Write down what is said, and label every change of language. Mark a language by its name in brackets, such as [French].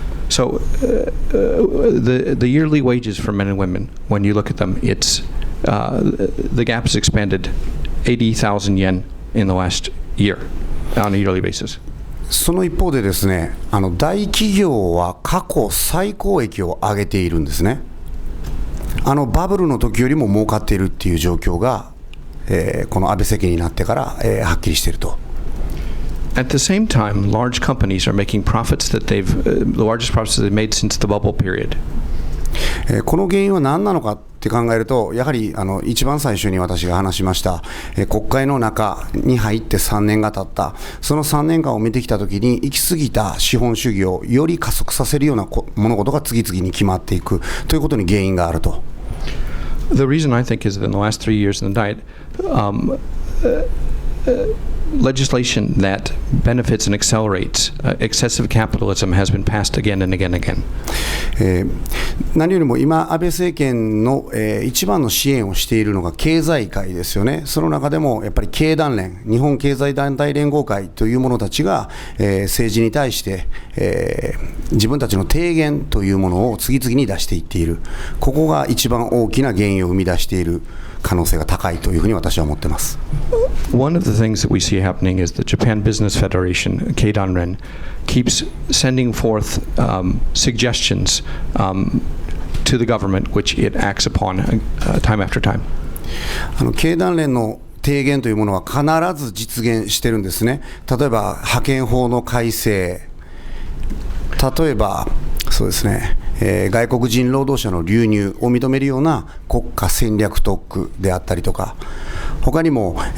[English] So the yearly wages for men and women, when you look at them, it's the gap has expanded 80,000 yen in the last year on a yearly basis. [Japanese] その一方でですね、大企業は過去最高益を上げているんですね。バブルの時よりも儲かっているっていう状況が、この安倍政権になってから、はっきりしていると。 [English] At the same time, large companies are making profits that the largest profits that they've made since the bubble period. [Japanese] この原因は何なのかって考えると、やはり一番最初に私が話しました、国会の中に入って3年が経った、その3年間を見てきたときに、行き過ぎた資本主義をより加速させるような物事が次々に決まっていくということに原因があると。 [English] The reason I think is that in the last 3 years in the diet, legislation that benefits and accelerates excessive capitalism has been passed again and again and again. [Japanese] 何よりも今、安倍政権の、一番の支援をしているのが経済界ですよね。その中でもやっぱり経団連、日本経済団体連合会という者たちが、政治に対して、自分たちの提言というものを次々に出していっている。ここが一番大きな原因を生み出している可能性が高いというふうに私は思っています。 [English] One of the things that we see happening is the Japan Business Federation, Keidanren, keeps sending forth suggestions to the government, which it acts upon time after time. [Japanese] 経団連の提言というものは必ず実現してるんですね。例えば派遣法の改正、例えばそうですね、外国人労働者の流入を認めるような国家戦略特区であったりとか、他にも、